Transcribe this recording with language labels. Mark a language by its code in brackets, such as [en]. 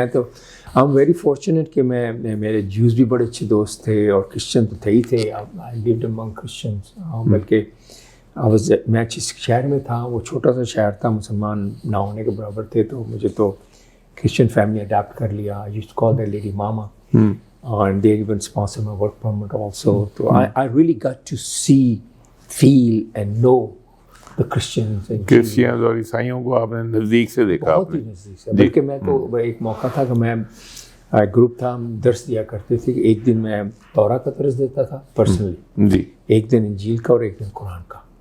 [ur] میں تو [en] I am very fortunate [ur] کہ میرے جیوز بھی بڑے اچھے دوست تھے, اور کرسچن تو تھے ہی تھے. [en] I lived among Christians, [ur] بلکہ میں جس شہر میں تھا وہ چھوٹا سا شہر تھا, مسلمان نہ ہونے کے برابر تھے, تو مجھے تو کرسچن فیملی اڈاپٹ کر لیا. [en] I used to call their lady mama, and they even sponsor my work permit also. So I really got to see, feel and know the Christians and [ur] Christians اور عیسائیوں کو آپ نے نزدیک سے دیکھا. بہت ہی نزدیک سے. بلکہ میں تو ایک موقع تھا کہ میں گروپ تھا, ہم درس دیا کرتے تھے. ایک دن میں تورا کا درس دیتا تھا پرسنلی, جی, ایک دن انجیل کا اور ایک دن قرآن کا.